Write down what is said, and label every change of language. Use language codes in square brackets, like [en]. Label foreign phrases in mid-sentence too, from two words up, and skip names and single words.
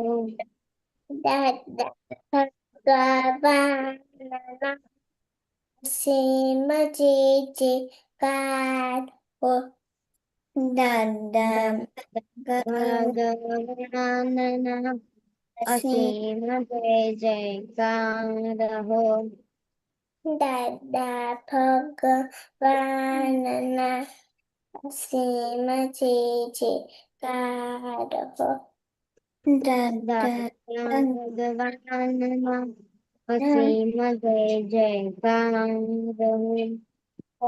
[gu] દાદા ભગવાનના અસીમ જય જયકાર હો। दादा भगवानना असीम અસીમ જય જયકાર હો। દાદા ભગવાનના અસીમ જય જયકાર હો. દાદા ભગવાનના અસીમ જય જયકાર હો.